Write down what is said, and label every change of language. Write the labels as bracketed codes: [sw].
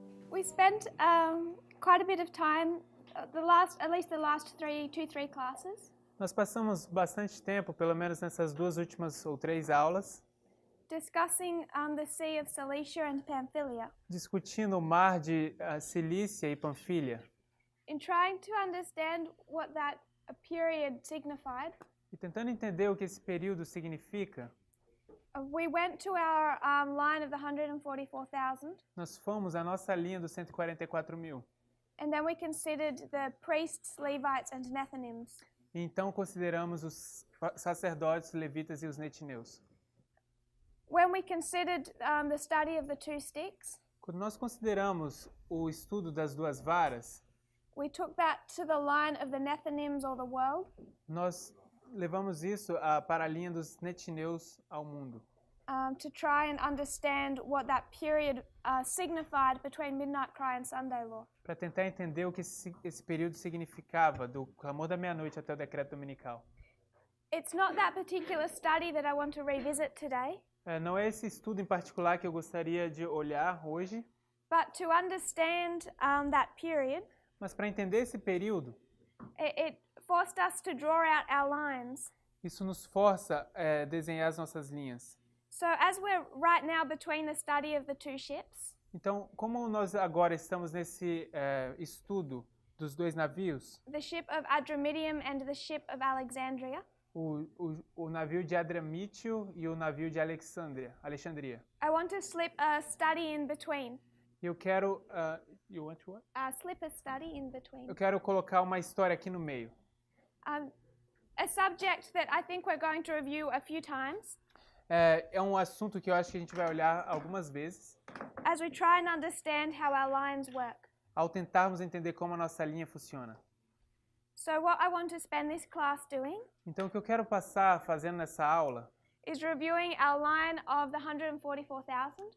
[en] We spent quite a bit of time, at least the last three classes, [pt] Nós passamos bastante tempo, pelo menos nessas duas últimas ou três aulas, [en] discussing the Sea of Cilicia and Pamphylia, [pt] discutindo o mar de Cilícia e Panfilha [en] in trying to understand what that period signified. [pt] e tentando entender o que esse período significa. [en] We went to our line of the 144,000, [pt] Nós fomos à nossa linha dos 144.000. [en] and then we considered the priests, Levites, and Nethinims. [pt] E então consideramos os sacerdotes, levitas e os netineus. [en] When we considered the study of the two sticks, [pt] Quando nós consideramos o estudo das duas varas, [en] we took that to the line of the Nethinims or the world, [pt] nós levamos isso para a linha dos netineus ao mundo, [en] to try and understand what that period signified between midnight cry and Sunday law. [pt] para tentar entender o que esse período significava, do clamor da meia-noite até o decreto dominical. [en] It's not that particular study that I want to revisit today, [pt] Não é esse estudo em particular que eu gostaria de olhar hoje, [en] but to understand that period, [pt] mas para entender esse período, [en] it forced us to draw out our lines. [pt] isso nos força a desenhar as nossas linhas. [en] So as we're right now between the study of the two ships, [pt] Então, como nós agora estamos nesse estudo dos dois navios, [en] the ship of Adramyttium and the ship of Alexandria, [pt] o navio de Adramítio e o navio de Alexandria. [en] I want to slip a study in between. [pt] Eu quero, [en] you want what? Slip a study in between. [pt] Eu quero colocar uma história aqui no meio. [en] A subject that I think we're going to review a few times, [pt] É um assunto que eu acho que a gente vai olhar algumas vezes, [en] as we try and understand how our lines work. [pt] ao tentarmos entender como a nossa linha funciona. [en] So what I want to spend this class doing [pt] Então, o que eu quero passar fazendo nessa aula [en] is reviewing our line of the 144,000